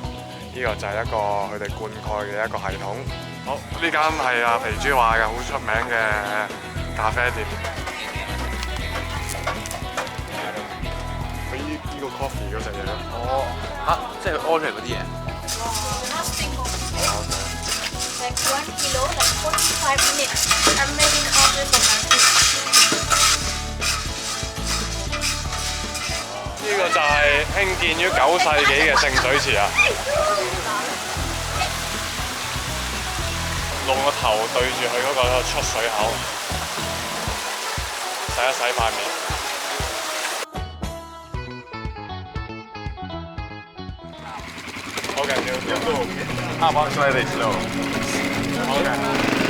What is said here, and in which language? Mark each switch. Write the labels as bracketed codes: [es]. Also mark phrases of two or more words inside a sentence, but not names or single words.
[yue] 呢個就係一個佢哋灌溉嘅一個系統。好，呢間係阿肥豬話嘅好出名嘅咖啡店。佢呢個 coffee 嗰隻嘢咯。哦，嚇，即係 order 嗰啲嘢。 [en] Like 1 kilo, like 45 minutes. I'm making order for my food. [yue] 呢個就係興建於9世紀嘅聖水池啊！用個頭對住佢嗰個出水口，洗一洗塊面。好緊要。 [en] How about try this slow? OK。